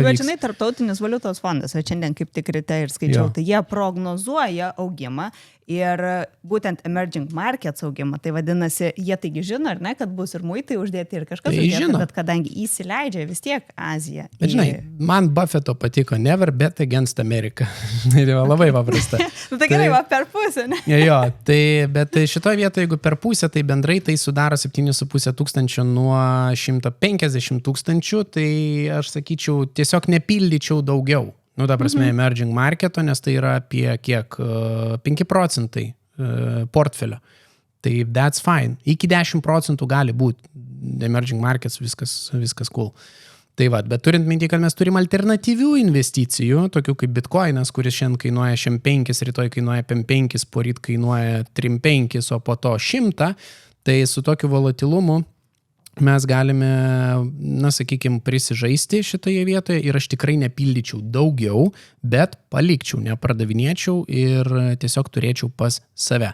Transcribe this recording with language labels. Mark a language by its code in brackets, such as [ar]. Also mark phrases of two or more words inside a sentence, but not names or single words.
[lt] Bet žinai, Tarptautinis valiutos fondas, šiandien kaip tik ryte ir skaičiau, tai jie prognozuoja augimą ir būtent [en] emerging markets [lt] augimą. Tai vadinasi, jie taigi žino, ar ne, kad bus ir muitai uždėti ir kažkas Tai uždėti, žino. bet kadangi įsileidžia vis tiek Aziją. Bet žinai, man Buffetto patiko [en] never bet against America. [lt] Tai labai paprasta. Nu, tai gerai, va per pusę, ne? Jo, bet šitoje vietoje, jeigu per pusę, tai bendrai tai sudaro 7,5 tūkstančio nuo 150 tūkstančių, tai aš sakyčiau, tiesiog nepildyčiau daugiau. Nu, ta prasme, [en] emerging marketo, [lt] nes tai yra apie kiek? 5 procentai portfelio. Tai [en] that's fine. [lt] Iki 10% gali būti [en] emerging markets, [lt] viskas cool. Tai va, bet turint minti, kad mes turim alternatyvių investicijų, tokių kaip Bitcoinas, kuris šiandien kainuoja 5, rytoj kainuoja 5, poryt kainuoja 3,5, o po to 100, tai su tokiu volatilumu mes galime, na, sakykime, prisižaisti šitoje vietoje ir aš tikrai nepildyčiau daugiau, bet palikčiau, nepardavinėčiau ir tiesiog turėčiau pas save.